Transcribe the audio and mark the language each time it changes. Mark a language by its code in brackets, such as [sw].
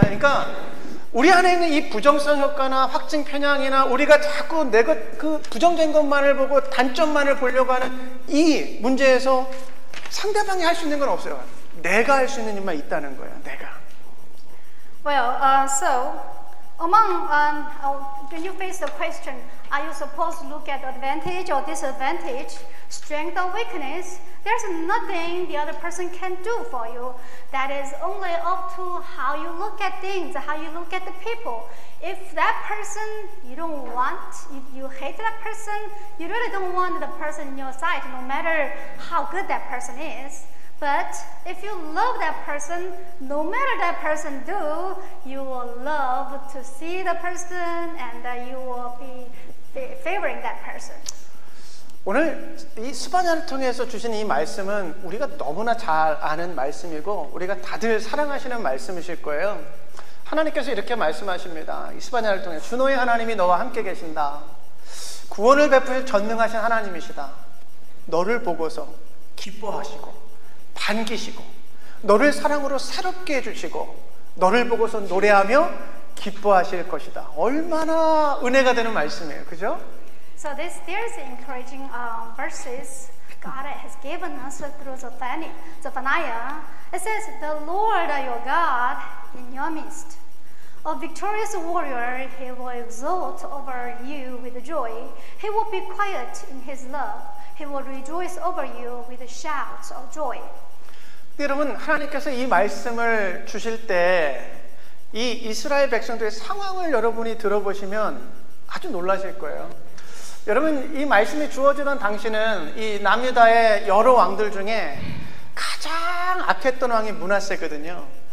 [ko] 그러니까 우리 안에 있는 이 부정성 효과나 확증 편향이나 우리가 자꾸 내가 그 부정적인 것만을 보고 단점만을 보려고 하는 이 문제에서 상대방이 할 수 있는 건 없어요. 내가 할 수 있는 일만 있다는 거예요. 내가. [en] Well, so among when you face the question, are you supposed to look at advantage or disadvantage, strength or weakness? There's nothing the other person can do for you. That is only up to how you look at things, how you look at the people. If that person you don't want, if you hate that person, you really don't want the person in your sight, no matter how good that person is. But if you love that person, no matter that person do, you will love to see the person and you will be favoring that person. [ko] 오늘 이 스바냐를 통해서 주신 이 말씀은 우리가 너무나 잘 아는 말씀이고 우리가 다들 사랑하시는 말씀이실 거예요. 하나님께서 이렇게 말씀하십니다. 이 스바냐를 통해 주 너의 하나님이 너와 함께 계신다. 구원을 베푸실 전능하신 하나님이시다. 너를 보고서 기뻐하시고 반기시고 너를 사랑으로 새롭게 해주시고 너를 보고서 노래하며 기뻐하실 것이다. 얼마나 은혜가 되는 말씀이에요. 그죠? [en] So there's encouraging verses God has given us through Zephaniah. It says, the Lord your God in your midst. A victorious warrior, he will exult over you with joy. He will be quiet in his love. He will rejoice over you with shouts of joy. [ko] 여러분, 하나님께서 이 말씀을 주실 때 이 이스라엘 백성들의 상황을 여러분이 들어보시면 아주 놀라실 거예요. 여러분, 이 말씀이 주어지던 당시는 이 남유다의 여러 왕들 중에 가장 악했던 왕이 므낫세거든요.